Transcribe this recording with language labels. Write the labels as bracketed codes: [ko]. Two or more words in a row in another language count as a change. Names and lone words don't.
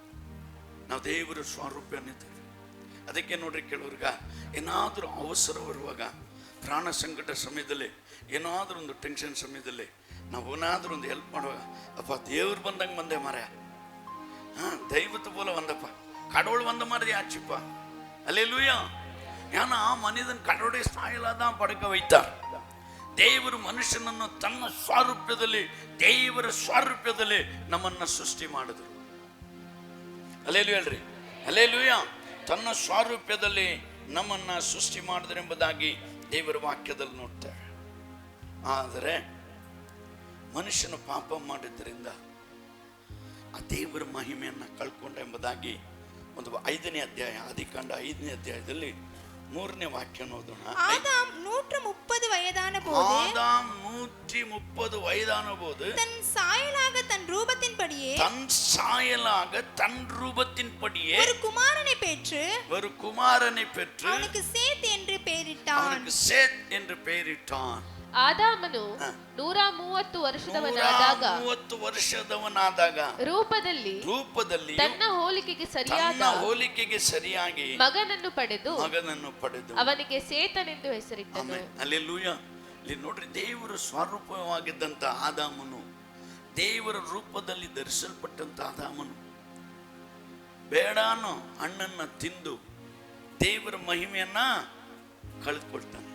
[kn] ನಾವು ದೇವರ ಸ್ವಾರೂಪ್ಯನಿದ್ದೇವೆ. ಅದಕ್ಕೆ ನೋಡ್ರಿ ಕೆಲವ್ರಿಗ ಏನಾದರೂ ಅವಸರ ಬರುವಾಗ, ಪ್ರಾಣ ಸಂಕಟ ಸಮಯದಲ್ಲಿ, ಏನಾದರೂ ಒಂದು ಟೆನ್ಷನ್ ಸಮಯದಲ್ಲಿ ನಾವು ಏನಾದರೂ ಒಂದು ಹೆಲ್ಪ್ ಮಾಡುವಾಗ, ಅಪ್ಪ ದೇವ್ರು ಬಂದಂಗೆ ಬಂದೆ ಮಾರ್ಯ, ದೈವತ್ತು ಬೋಲ ಬಂದಪ್ಪ, [ta] கடவுள் வந்த மாதிரி ஆச்சுப்பா, அல்லேலூயா. ஏன்னா மனிதன் கடவுளுடைய சாயலா தான் படைக்க வைத்தார். [kn] ದೇವರು ಮನುಷ್ಯನನ್ನು ತನ್ನ ಸ್ವಾರೂಪ್ಯದಲ್ಲಿ, ದೇವರ ಸ್ವಾರೂಪ್ಯದಲ್ಲಿ ನಮ್ಮನ್ನ ಸೃಷ್ಟಿ ಮಾಡಿದ್ರು. ಅಲ್ಲೇಲೂಯಾ ಹೇಳ್ರಿ, ಅಲ್ಲೇಲೂಯಾ. ತನ್ನ ಸ್ವಾರೂಪ್ಯದಲ್ಲಿ ನಮ್ಮನ್ನ ಸೃಷ್ಟಿ ಮಾಡಿದ್ರು ಎಂಬುದಾಗಿ ದೇವರ ವಾಕ್ಯದಲ್ಲಿ ನೋಡ್ತೇವೆ. ಆದರೆ ಮನುಷ್ಯನ ಪಾಪ ಮಾಡಿದ್ದರಿಂದ ಆ ದೇವರ ಮಹಿಮೆಯನ್ನ ಕಳ್ಕೊಂಡ ಎಂಬುದಾಗಿ ಒಂದು 5ನೇ ಅಧ್ಯಾಯ, ಆದಿಕಾಂಡ 5ನೇ ಅಧ್ಯಾಯದಲ್ಲಿ 3ನೇ ವಾಕ್ಯ ಓದೋಣ. [ta] ஆதாம் 130 வயதான போது, ஆதாம் 130 வயதான போது தன் சாயலாக தன் ரூபத்தின்படியே, தன் சாயலாக தன் ரூபத்தின்படியே ஒரு குமாரனை பெற்று அவனுக்கு சேத் என்று பெயரிட்டான். அவனுக்கு சேத் என்று பெயரிட்டான். [kn] ಆದಾಮನು 130 ವರ್ಷದವನಾದಾಗ ರೂಪದಲ್ಲಿ ತನ್ನ ಹೋಲಿಕೆಗೆ ಸರಿಯಾಗಿ ಮಗನನ್ನು ಪಡೆದು ಅವನಿಗೆ ಸೇತನೆಂದು ಹೆಸರಿಟ್ಟನು. ಹಲ್ಲೆಲೂಯಾ. ಇಲ್ಲಿ ನೋಡ್ರಿ, ದೇವರ ಸ್ವರೂಪವಾಗಿದ್ದಂತ ಆದಾಮನು, ದೇವರ ರೂಪದಲ್ಲಿ ಧರಿಸಲ್ಪಟ್ಟಂತ ಆದಾಮನು ಬೇಡಾನು ಹಣ್ಣನ್ನ ತಿಂದು ದೇವರ ಮಹಿಮೆಯನ್ನ ಕಳೆದುಕೊಳ್ತಾನೆ.